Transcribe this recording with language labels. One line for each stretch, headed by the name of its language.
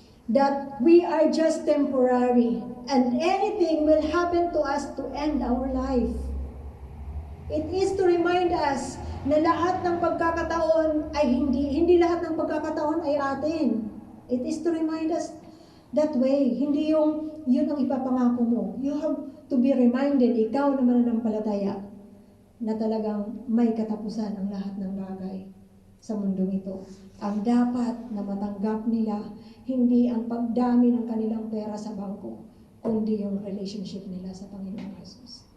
English: That we are just temporary. And anything will happen to us to end our life. It is to remind us
Filipino: na lahat ng pagkakataon ay hindi lahat ng pagkakataon ay atin.
English: It is to remind us that way.
Filipino: Hindi yun ang ipapangako mo.
English: You have to be reminded,
Filipino: ikaw na mananampalataya, na talagang may katapusan ang lahat ng bagay sa mundong ito. Ang dapat na matanggap nila, hindi ang pagdami ng kanilang pera sa bangko, kundi yung relationship nila sa Panginoong Jesus.